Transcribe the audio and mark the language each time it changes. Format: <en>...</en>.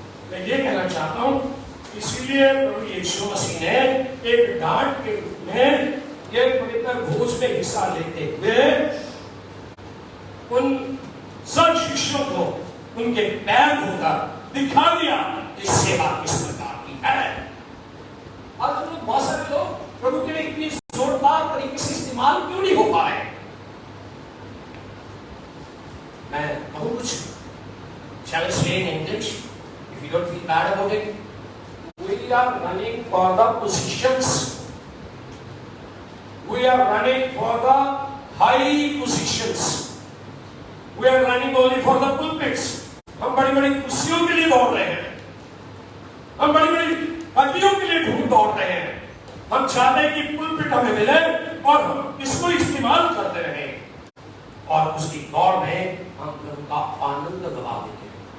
<hi>मैं ये कहना चाहता हूँ, इसीलिए प्रभु यीशु मसीह ने एक डांट के रूप में एक पवित्र भोज में हिस्सा लेते हुए उन सब शिष्यों को उनके पैर धोकर दिखा दिया कि सेवा किस प्रकार की है। और बहुत सारे लोग प्रभु के लिए इतनी जोरदार तरीके से इस्तेमाल क्यों नहीं हो पा रहे? मैं कहूँ कुछ,</hi> <en>shall I say in English? If you don't feel bad about it, we are running for the positions. We are running for the high positions. We are running only for the pulpits.</en> <hi>हम बड़ी बड़ी कुर्सियों के लिए दौड़ रहे हैं, हम बड़ी बड़ी पदवियों के लिए दौड़ रहे हैं। हम चाहते हैं कि पुलपिट हमें मिले और हम इसको इस्तेमाल करते रहें, और उसकी दौड़ में हम प्रभु का आनंद गवा देते हैं।</hi>